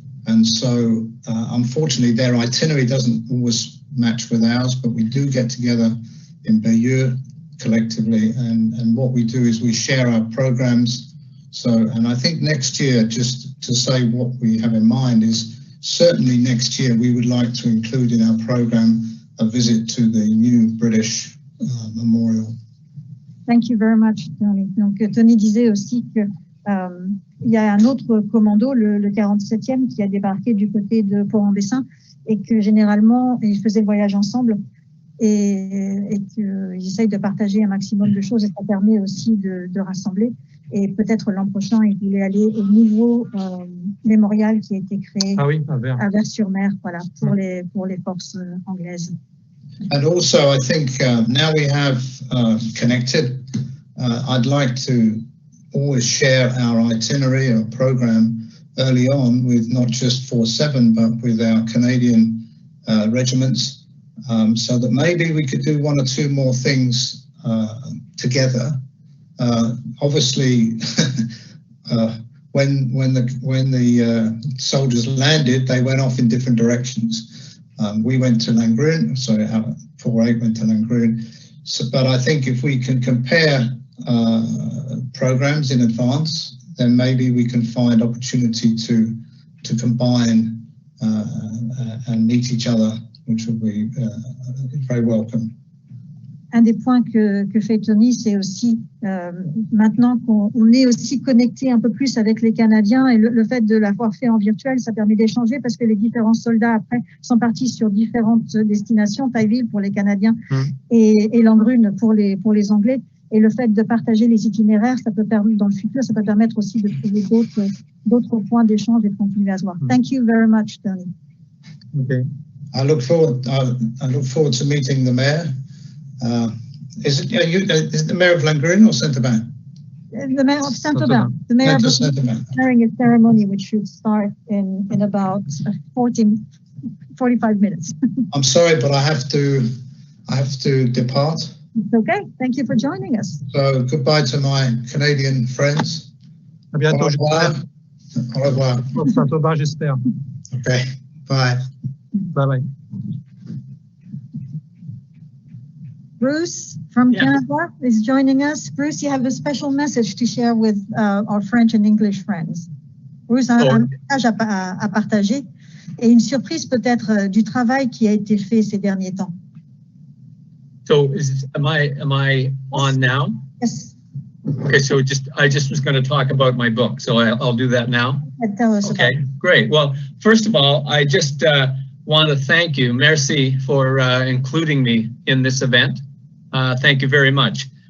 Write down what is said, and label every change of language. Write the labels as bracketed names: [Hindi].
[English] And so, unfortunately, their itinerary doesn't always match with ours, but we do get together in Bayeux collectively. And what we do is we share our programs So, and I think next year, just to say what we have in mind is certainly next year we would like to include in our program a visit to the new British memorial. Thank you very much, Tony. [French] Donc, Tony disait aussi que il y a un autre commando, le 47e, qui a débarqué du côté de Port-en-Bessin et que généralement, ils faisaient le voyage ensemble et qu'ils essayent de partager un maximum de choses et ça permet aussi de rassembler. Et peut-être l'an prochain, ils voulaient aller au nouveau mémorial qui a été créé à Vers-sur-Mer, voilà, pour les forces anglaises. [English] And also, I think now we have connected, I'd like to always share our itinerary or program early on with not just 4-7, but with our Canadian regiments, so that maybe we could do one or two more things together. Obviously, when the soldiers landed, they went off in different directions. We went to Langrune, so 4-8 went to Langrune. So, but I think if we can compare programs in advance, then maybe we can find opportunity to combine and meet each other, which will be very welcome. [French] Un des points que fait Tony, c'est aussi maintenant qu'on est aussi connecté un peu plus avec les Canadiens et le fait de l'avoir fait en virtuel, ça permet d'échanger parce que les différents soldats après sont partis sur différentes destinations, Tailleville pour les Canadiens et Langrune pour les Anglais. Et le fait de partager les itinéraires, ça peut permettre dans le futur, ça peut permettre aussi de trouver d'autres points d'échange et de continuer à se voir. [English] Thank you very much, Tony. Okay. I look forward to meeting the mayor. Is it the mayor of Langrune or Saint-Aubin? The mayor of Saint-Aubin. The mayor of Saint-Aubin. During a ceremony which should start in about 45 minutes. I'm sorry, but I have to depart. It's okay. Thank you for joining us. So goodbye to my Canadian friends. [French] À bientôt. Au revoir. Au revoir. Pour Saint-Aubin, j'espère. [English] Okay. Bye. Bye bye. Bruce from Canada is joining us. Bruce, you have a special message to share with our French and English friends. [French] Bruce a un message à partager et une surprise peut-être du travail qui a été fait ces derniers temps. [English] So am I on now? Yes. Okay, so I just was going to talk about my book, so I'll do that now. Tell us okay, great. Well, first of all, I just want to thank you. [French] Merci [English] for including me in this event. Thank you very much.